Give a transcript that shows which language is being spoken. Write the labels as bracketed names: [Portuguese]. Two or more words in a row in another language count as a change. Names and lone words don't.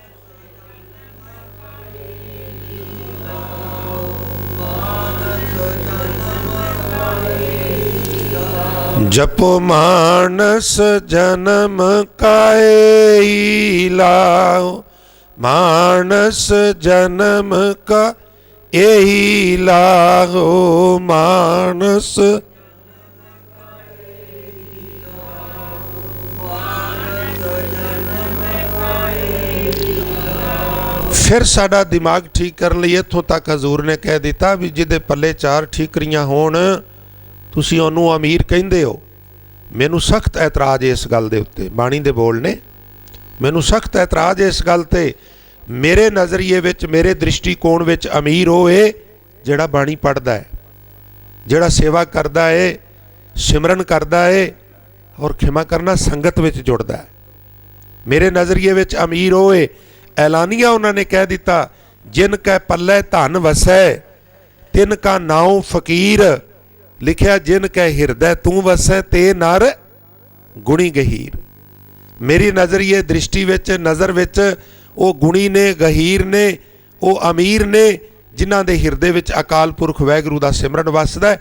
[Punjabi] ਜਪੋ ਮਾਨਸ ਜਨਮ ਕਾਏ ਹੀ ਲਾਹੋ, ਮਾਨਸ ਜਨਮ ਕਾ ਯਹੀ ਲਾਹੋ, ਮਾਨਸ ਫਿਰ ਸਾਡਾ ਦਿਮਾਗ ਠੀਕ ਕਰਨੇ ਲਈ ਇੱਥੋਂ ਤਕ ਹਜ਼ੂਰ ਨੇ ਕਹਿ ਦਿੱਤਾ ਭੀ ਜਿਹਦੇ ਪੱਲੇ ਚਾਰ ਠੀਕਰੀਆਂ ਹੋਣ ਤੁਸੀਂ ਓਨੂੰ ਅਮੀਰ ਕਹਿੰਦੇ ਹੋ। ਮੈਨੂੰ ਸਖ਼ਤ ਏਤਰਾਜ਼ ਇਸ ਗੱਲ ਦੇ ਉੱਤੇ, ਬਾਣੀ ਦੇ ਬੋਲ ਨੇ ਮੈਨੂੰ ਸਖ਼ਤ ਏਤਰਾਜ਼ ਇਸ ਗੱਲ ਤੇ। ਮੇਰੇ ਨਜ਼ਰੀਏ ਵਿਚ ਮੇਰੇ ਦ੍ਰਿਸ਼ਟੀਕੋਣ ਵਿਚ ਅਮੀਰ ਹੋਏ ਜਿਹੜਾ ਬਾਣੀ ਪੜ੍ਹਦਾ ਹੈ, ਜਿਹੜਾ ਸੇਵਾ ਕਰਦਾ ਹੈ, ਸਿਮਰਨ ਕਰਦਾ ਹੈ ਅਤੇ ਖਿਮਾ ਕਰਨਾ ਸੰਗਤ ਵਿਚ ਜੁੜਦਾ ਹੈ। ਮੇਰੇ ਨਜ਼ਰੀਏ ਵਿਚ ਅਮੀਰ ਹੋਏ। ਐਲਾਨੀਆ ਉਨ੍ਹੋਂਨੇ ਕਹਿ ਦਿੱਤਾ ਜਿਨ ਕੈ ਪੱਲੈ ਧਨ ਵਸੈ ਤਿਨ ਕਾ ਨਾਉ ਫਕੀਰ, ਲਿਖਿਆ ਜਿਨ ਕੈ ਹਿਰਦੈ ਤੂ ਵਸੈ ਤੇ ਨਰ ਗੁਣੀ ਗਹੀਰ। ਮੇਰੀ ਨਜ਼ਰੀਏ ਦ੍ਰਿਸ਼ਟੀ ਵਿਚ ਨਜ਼ਰ ਵਿਚ ਉਹ ਗੁਣੀ ਨੇ, ਗਹੀਰ ਨੇ, ਉਹ ਅਮੀਰ ਨੇ ਜਿਨ੍ਹਾਂ ਦੇ ਹਿਰਦੇ ਵਿਚ ਅਕਾਲ ਪੁਰਖ ਵਾਹਿਗੁਰੂ ਦਾ ਸਿਮਰਨ ਵਸਦਾ ਹੈ।